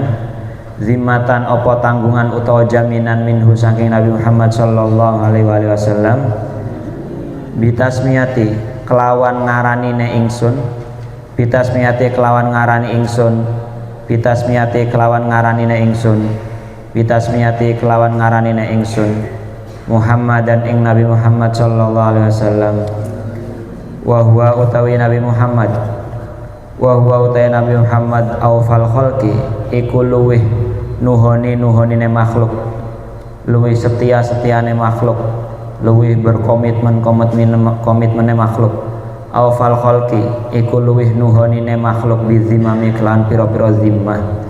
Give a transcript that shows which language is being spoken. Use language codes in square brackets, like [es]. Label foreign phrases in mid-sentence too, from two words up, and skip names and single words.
[jv] Zimmatan apa tanggungan utawa jaminan minhu saking Nabi Muhammad [ar] صلى الله عليه وسلم. [jv] Bitasmiyati kelawan ngaranine ingsun. Bitasmiyati kelawan ngarani ingsun. Bitasmiyati kelawan ngaranine ingsun. Bitasmiyati kelawan ngaranine ingsun Muhammadan ing Nabi Muhammad [ar] صلى الله عليه وسلم. وهو [jv] utawi Nabi Muhammad. [ar] وهو [jv] utawi Nabi Muhammad [ar] أوفى الخلق [jv] iku luweh nuhonine makhluk. Luweh setia-setiane makhluk. Luweh berkomitmen komitmene makhluk. [ar] أوفى الخلق [jv] iku luweh nuhonine makhluk bizimami kelan pira-pira zimmah.